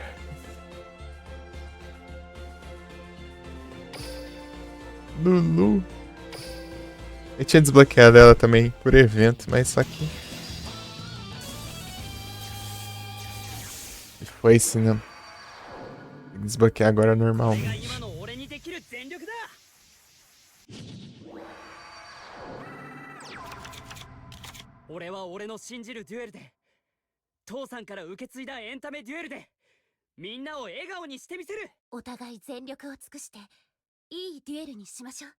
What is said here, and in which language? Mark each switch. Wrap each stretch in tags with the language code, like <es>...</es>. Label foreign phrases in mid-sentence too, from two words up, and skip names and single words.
<pt>Lulu. Eu tinha desbloqueado ela também por evento, mas só que. Foi assim, né? Tem que desbloquear agora normalmente.</pt> <ja>俺は俺の信じるデュエルで父さんから受け継いだエンタメデュエルでみんなを笑顔にしてみせる。お互い全力を尽くしていいデュエルにしましょう。</ja>